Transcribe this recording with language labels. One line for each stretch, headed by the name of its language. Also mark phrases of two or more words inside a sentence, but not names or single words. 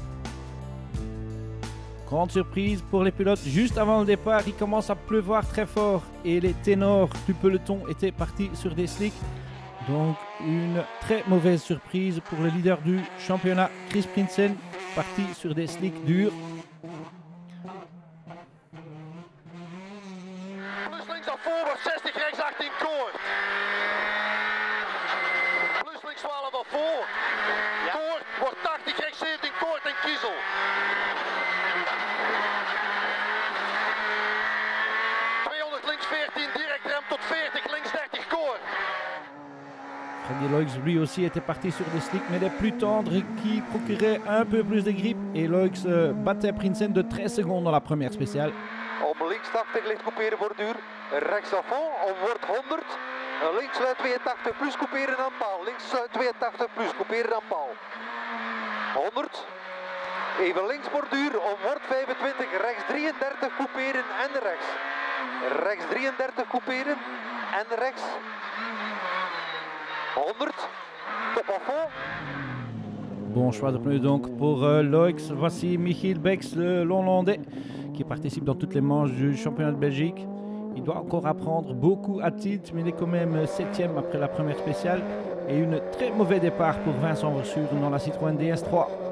French: Grande surprise pour les pilotes, juste avant le départ, il commence à pleuvoir très fort et les ténors du peloton étaient partis sur des slicks. Donc une très mauvaise surprise pour le leader du championnat, Chris Prinsen, parti sur des slicks durs.
Dutch: Plus links naar voren, 60 rechts 18 Koort. Plus links 12 naar voren. Ja. Koort wordt 80 rechts 17 Koort en Kiesel. Links 14, direct rem tot 40, links 30 Koort.
French: Freddy Loix lui aussi était parti sur des slicks mais des plus tendres qui procuraient un peu plus de grip et Loix battait Prinsen de 13 secondes dans la première spéciale.
Dutch: Op links 80 licht couperen borduur, rechts
French: à fond,
Dutch: on wordt 100, links 82 plus couperen aan paal, links 82 plus couperen aan paal. 100, even links borduur, on wordt 25, rechts 33 couperen en rechts. Rechts 33 couperen en rechts 100, top
French: à fond. Bon choix de pneus donc pour Loix. Voici Michiel Bex, le Hollandais, qui participe dans toutes les manches du championnat de Belgique. Il doit encore apprendre beaucoup à Tielt, mais il est quand même 7e après la première spéciale. Et une très mauvais départ pour Vincent Verschuren dans la Citroën DS3.